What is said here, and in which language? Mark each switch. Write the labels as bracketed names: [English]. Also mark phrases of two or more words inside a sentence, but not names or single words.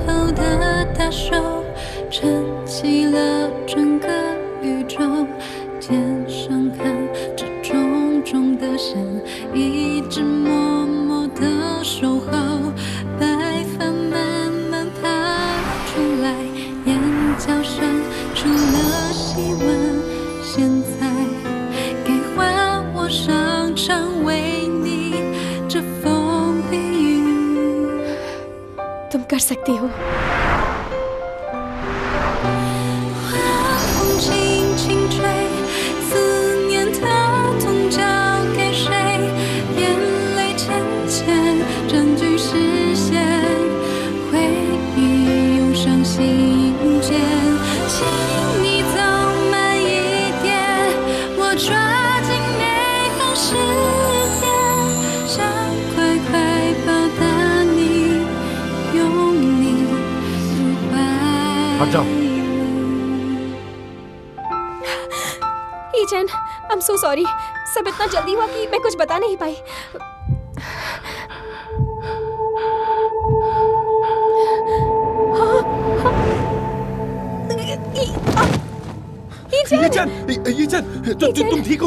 [Chinese] 的大手撑起了整个宇宙，天上看着重重的线，一直默默的守候，白发慢慢爬出来，眼角渗出了细纹，现在该换我上场为你遮风避雨。 [Hindi] तुम कर सकती हो। [Chinese] 风轻轻吹，思念的痛交给谁？眼泪浅浅占据视线，回忆涌上心间。请你走慢一点，我抓紧每分时间，想快快报答你，拥你入怀。 [Hindi] हट जाओ। [English] ईचन, I am so sorry. [Hindi] सब इतना जल्दी हुआ कि मैं कुछ बता नहीं पाई। ईचन, तुम ठीक हो?